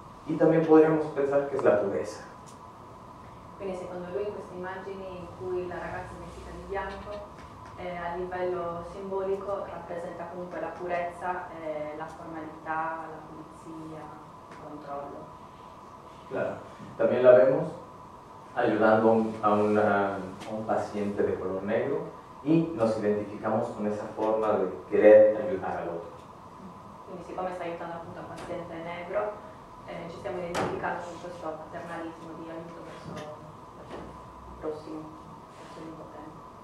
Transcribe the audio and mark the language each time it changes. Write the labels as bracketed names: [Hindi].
[Spanish] Y también podríamos pensar que es la pureza. [Italian] Quindi secondo lui in queste immagini in cui la ragazza è vestita di bianco a livello simbolico rappresenta comunque la purezza, la formalità, la pulizia, il controllo. [Spanish] Claro. También la vemos ayudando a un paciente de color negro y nos identificamos con esa forma de querer ayudar al otro. [Italian] Quindi siccome sta aiutando appunto un paziente negro, ci stiamo identificando con questo paternalismo di aiuto verso il prossimo, verso l'impotente.